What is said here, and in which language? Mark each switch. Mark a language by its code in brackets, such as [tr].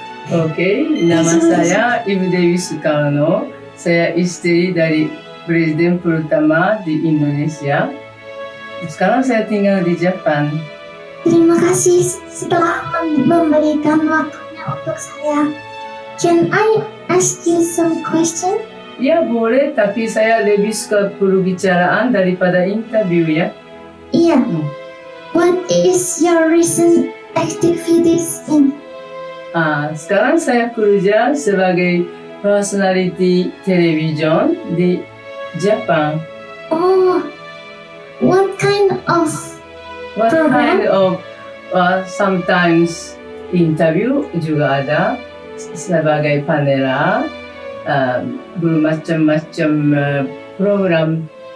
[id] Oke, nama saya Ibu Dewi Soekarno. Saya istri dari Presiden pertama di Indonesia. Sekarang saya tinggal di Jepang. Terima kasih setelah memberikan waktunya untuk saya. [en] Can I ask you some question? [id] Ya boleh, tapi saya lebih suka perbicaraan daripada interview ya. Iya. [en] What is your recent activities in? [id] Sekarang saya kerja sebagai personality television di Jepang. [en] Oh, what kind of What program? kind of sometimes interview [id] juga ada sebagai panera, bermacam-macam program.